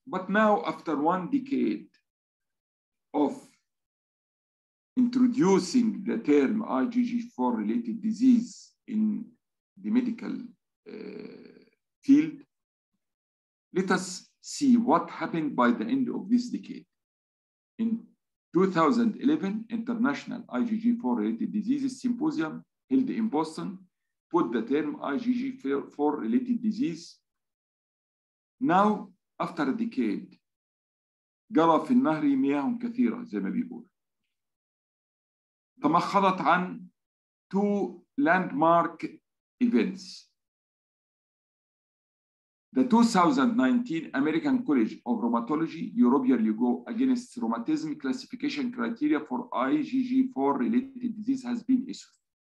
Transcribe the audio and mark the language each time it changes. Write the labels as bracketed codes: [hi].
[en] But now, after 1 decade of introducing the term IgG4 related disease in the medical field, let us see what happened by the end of this decade. In 2011, International IgG4 related diseases symposium held in Boston put the term IgG4 related disease. Now, after a decade, [ar] جرى في النهر مياه كثيرة زي ما بيقول. تمخضت عن 2 [en] landmark events. The 2019 American College of Rheumatology European League Against Rheumatism classification criteria for IGG4 related disease has been issued.